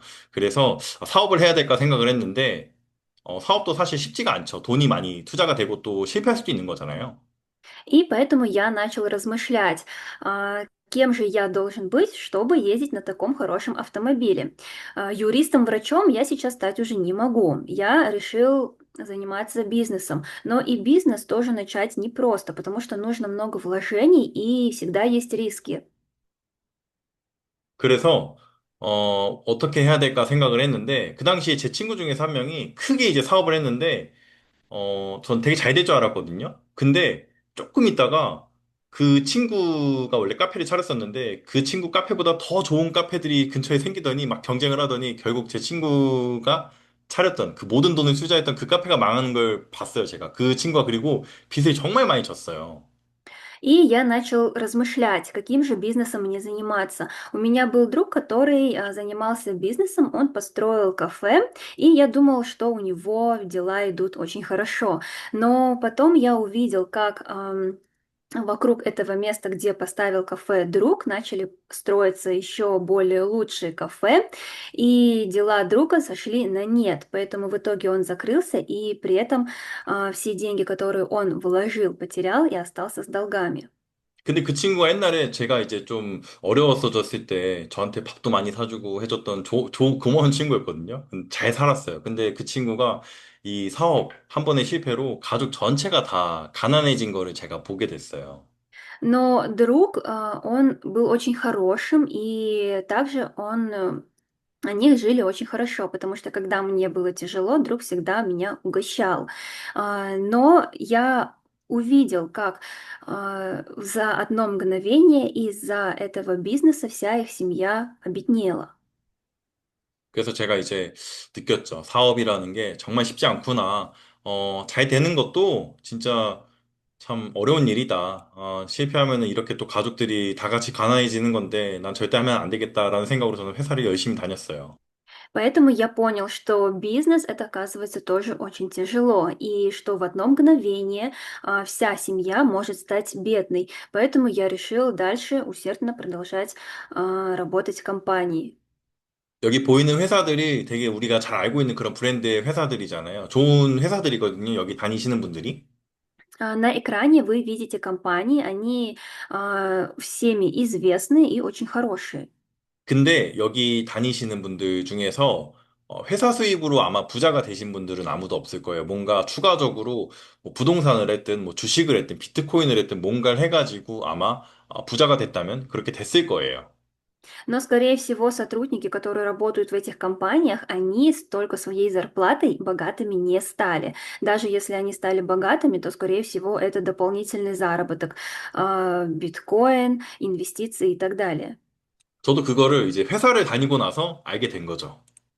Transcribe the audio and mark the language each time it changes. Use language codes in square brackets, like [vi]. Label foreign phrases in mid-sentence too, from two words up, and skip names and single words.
[ko] 그래서 사업을 해야 될까 생각을 했는데 사업도 사실 쉽지가 않죠. 돈이 많이 투자가 되고 또 실패할 수도 있는 거잖아요. [ru] И поэтому я начал размышлять, кем же я должен быть, чтобы ездить на таком хорошем автомобиле. Юристом, врачом я сейчас стать уже не могу. Я решил заниматься бизнесом. Но и бизнес тоже начать непросто, потому что нужно много вложений и всегда есть риски. [ko] 그래서 어떻게 해야 될까 생각을 했는데 그 당시에 제 친구 중에서 한 명이 크게 이제 사업을 했는데 전 되게 잘 될 줄 알았거든요. 근데 조금 있다가 그 친구가 원래 카페를 차렸었는데 그 친구 카페보다 더 좋은 카페들이 근처에 생기더니 막 경쟁을 하더니 결국 제 친구가 차렸던 그 모든 돈을 투자했던 그 카페가 망하는 걸 봤어요, 제가. 그 친구가 그리고 빚을 정말 많이 졌어요. [ru] И я начал размышлять, каким же бизнесом мне заниматься. У меня был друг, который занимался бизнесом, он построил кафе, и я думал, что у него дела идут очень хорошо. Но потом я увидел, как вокруг этого места, где поставил кафе друг, начали строиться еще более лучшие кафе, и дела друга сошли на нет. Поэтому в итоге он закрылся, и при этом все деньги, которые он вложил, потерял и остался с долгами. [ko] 근데 그 친구가 옛날에 제가 이제 좀 어려웠어졌을 때 저한테 밥도 많이 사주고 해줬던 고마운 친구였거든요. 잘 살았어요. 근데 그 친구가 이 사업 한 번의 실패로 가족 전체가 다 가난해진 거를 제가 보게 됐어요. [ru] Но друг, он был очень хорошим, и также они жили очень хорошо, потому что когда мне было тяжело, друг всегда меня угощал. Но я увидел, как за одно мгновение из-за этого бизнеса вся их семья обеднела. [ko] 그래서 제가 이제 느꼈죠. 사업이라는 게 정말 쉽지 않구나. 잘 되는 것도 진짜 참 어려운 일이다. 실패하면은 이렇게 또 가족들이 다 같이 가난해지는 건데 난 절대 하면 안 되겠다라는 생각으로 저는 회사를 열심히 다녔어요. [ru] Поэтому я понял, что бизнес это оказывается тоже очень тяжело, и что в одно мгновение вся семья может стать бедной. Поэтому я решил дальше усердно продолжать работать в компании. [ko] 여기 보이는 회사들이 되게 우리가 잘 알고 있는 그런 브랜드의 회사들이잖아요. 좋은 회사들이거든요. 여기 다니시는 분들이. [ru] На экране вы видите компании, они всеми известны и очень хорошие. [ko] 근데 여기 다니시는 분들 중에서 회사 수입으로 아마 부자가 되신 분들은 아무도 없을 거예요. 뭔가 추가적으로 뭐 부동산을 했든 뭐 주식을 했든 비트코인을 했든 뭔가를 해가지고 아마 부자가 됐다면 그렇게 됐을 거예요. [ru] Но, скорее всего, сотрудники, которые работают в этих компаниях, они только своей зарплатой богатыми не стали. Даже если они стали богатыми, то, скорее всего, это дополнительный заработок, биткоин, инвестиции и так далее. [ko] 저도 그거를 이제 회사를 다니고 나서 알게 된 거죠.